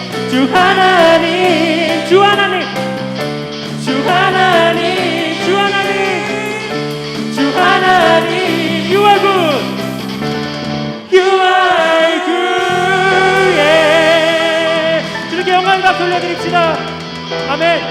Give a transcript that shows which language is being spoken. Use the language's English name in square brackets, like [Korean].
[Korean] 주 하나님 주 하나님 주 하나님 주 하나님 주 하나님. [English] You are good You are good. yeah. [Korean] 주님께 영광과 박수 올려드립시다. 아멘.